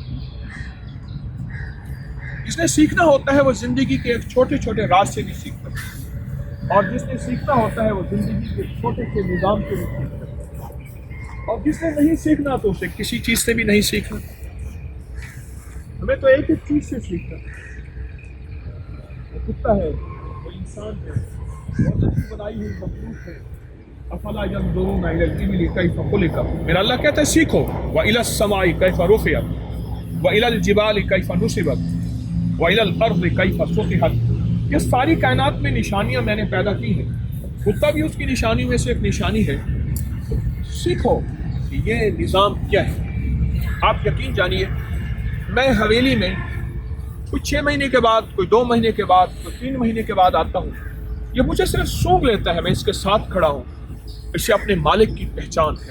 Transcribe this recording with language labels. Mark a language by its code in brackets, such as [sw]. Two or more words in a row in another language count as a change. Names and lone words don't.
[hi] जिसने सीखना होता है वो जिंदगी के एक छोटे छोटे राज से भी सीखता है, और जिसने सीखना होता है वो जिंदगी के छोटे से निज़ाम से भी सीखता है। और जिसने नहीं सीखना तो उसे किसी चीज़ से भी नहीं सीखना। हमें तो एक एक चीज़ से सीखना है। वो कुत्ता है, वो इंसान है, बहुत अच्छी बनाई हुई मखलूक है। [ar] أفلا ينظرون إلى الإبل كيف خلقت. [hi] मेरा अल्लाह कहता है सीखो। [ar] وإلى السماء كيف رفعت وإلى الجبال كيف نصبت وإلى الأرض كيف سطحت. [hi] ये सारी कायनात में निशानियां मैंने पैदा की हैं, कुत्ता भी उसकी निशानी में से एक निशानी है। सीखो कि ये निज़ाम क्या है। आप यकीन जानिए, मैं हवेली में कोई 6 महीने के बाद, कोई 2 महीने के बाद, कोई 3 महीने के बाद आता हूँ, ये मुझे सिर्फ सूंघ लेता है, मैं इसके साथ खड़ा हूँ, इससे अपने मालिक की पहचान है।